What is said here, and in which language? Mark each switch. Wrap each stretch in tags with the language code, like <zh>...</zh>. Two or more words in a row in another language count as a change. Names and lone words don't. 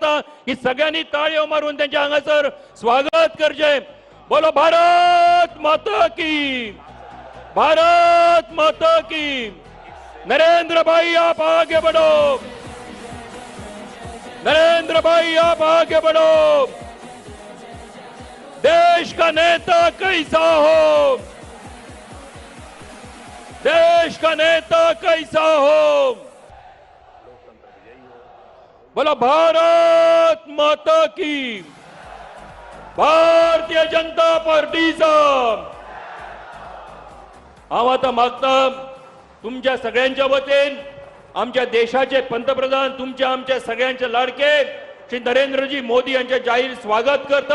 <kok>करता की सगळ्यांनी ताळयो मारून त्यांच्या हांगासर स्वागत करचे।</kok> <hi>बोलो भारत माता की, भारत माता की। नरेंद्र भाई आप आगे बढ़ो, नरेंद्र भाई आप आगे बढ़ो। देश का नेता कैसा हो, देश का नेता कैसा हो। बोला भारत माता की,</hi> <kok>भारतीय जनता पार्टीचा। हांव आतां मागता तुमच्या सगळ्यांच्या वतीन आमच्या देशाचे पंतप्रधान तुमच्या आमच्या सगळ्यांचे लाडके श्री नरेंद्रजी मोदी यांचे जाहीर स्वागत करता।</kok>